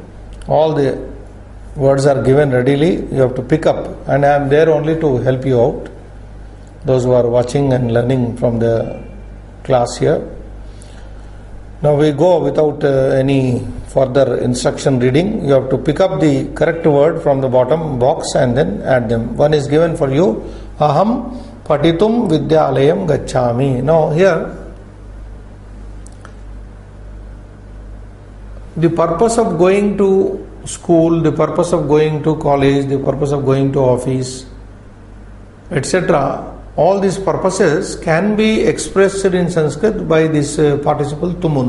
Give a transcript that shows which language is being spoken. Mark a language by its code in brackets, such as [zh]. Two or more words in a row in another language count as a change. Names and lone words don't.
[en] All the words are given readily, you have to pick up, and I am there only to help you out, those who are watching and learning from the class here. Now we go without any further instruction reading. You have to pick up the correct word from the bottom box and then add them. One is given for you. [sa] Aham patitum vidyalayam gacchami. [en] Now here, the purpose of going to school, the purpose of going to college, the purpose of going to office, etc. All these purposes can be expressed in Sanskrit by this participle tumun.